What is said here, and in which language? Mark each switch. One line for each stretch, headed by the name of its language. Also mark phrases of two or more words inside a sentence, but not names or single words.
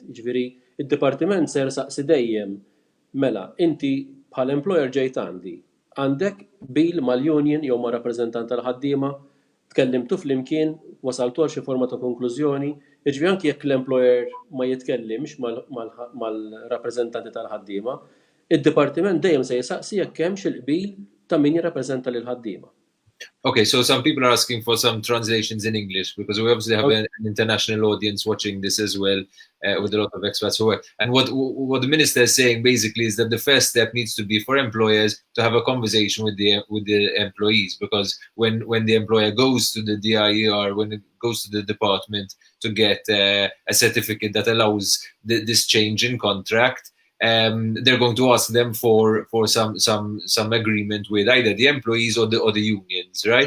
Maltese: Jiġifieri id-dipartiment ser saqsi dejjem mela inti bħal employer ġejt għandek bil mal-union jew ma' rappreżentant tal-ħaddiema, tkellimtu flimkien, wasaltu għal xi forma ta' konklużjoni, jiġifieri anke jekk l-employer ma jitkellimx mal-rappreżentanti tal-ħaddiema, id-dipartiment dejjem se jisaqsi jekk hemmx il-qbil ta' min jirrappreżenta lil ħaddiema.
English: Okay, so some people are asking for some translations in English because we obviously have an international audience watching this as well with a lot of expats who work. And what the minister is saying basically is that the first step needs to be for employers to have a conversation with the employees, because when the employer goes to the DIER, when it goes to the department to get a certificate that allows this change in contract, they're going to ask them for some agreement with either the employees or the unions, right?